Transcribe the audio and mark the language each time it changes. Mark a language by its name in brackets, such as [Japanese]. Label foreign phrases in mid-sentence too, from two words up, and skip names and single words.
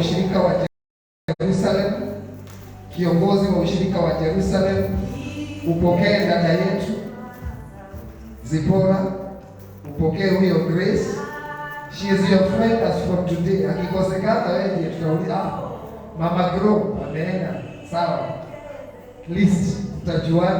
[Swahili] ushirika wa Jerusalem, kiongozi wa ushirika wa Jerusalem, upokee dada yetu Zipora, upokee huyo Grace. [English] She is your friend as from today. [Swahili] Akikosekana wewe ndiye tutauliza, Mama Grow ameenda. Sawa, list tutajuana.